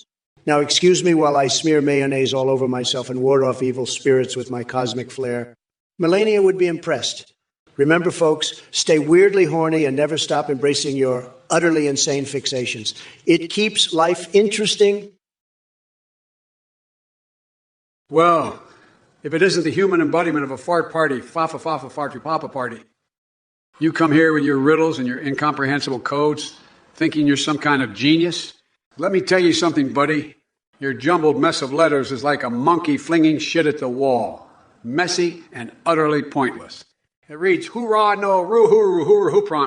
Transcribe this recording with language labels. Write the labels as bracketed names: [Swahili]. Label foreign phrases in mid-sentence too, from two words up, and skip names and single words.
[English] Now, excuse me while I smear mayonnaise all over myself and ward off evil spirits with my cosmic flair. Melania would be impressed. Remember, folks, stay weirdly horny and never stop embracing your utterly insane fixations. It keeps life interesting. Well, if it isn't the human embodiment of a fart party, fa-fa-fa-fa farty papa party, you come here with your riddles and your incomprehensible codes, thinking you're some kind of genius? Let me tell you something, buddy. Your jumbled mess of letters is like a monkey flinging shit at the wall. Messy and utterly pointless. It reads, hoorah, no, roo-hoo, hoo-prompt.